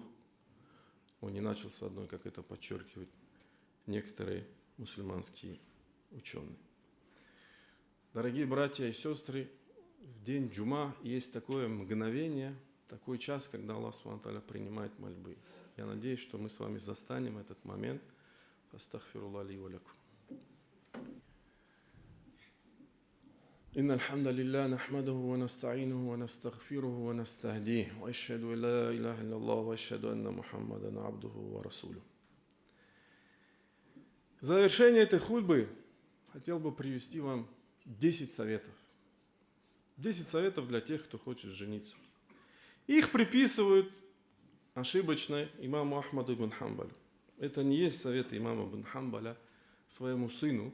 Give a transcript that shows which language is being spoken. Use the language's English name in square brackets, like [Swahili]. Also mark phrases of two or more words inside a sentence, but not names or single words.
[Russian] Он не начал с одной, как это подчеркивают некоторые мусульманские ученые. Дорогие братья и сестры, в день джума есть такое мгновение, такой час, когда Аллах [Arabic] سبحانه وتعالى [Russian] принимает мольбы. Я надеюсь, что мы с вами застанем этот момент. [Arabic] أستغفر الله لي ولكم. إن الحمد لله نحمده ونستعينه ونستغفره ونستهديه وأشهد أن لا إله إلا الله وأشهد أن محمدا عبده ورسوله. [Russian] В завершение этой хутбы хотел бы привести вам 10 советов. 10 советов для тех, кто хочет жениться. Их приписывают ошибочно имаму Ахмаду ибн Хамбалю. Это не есть советы имама ибн Хамбаля своему сыну.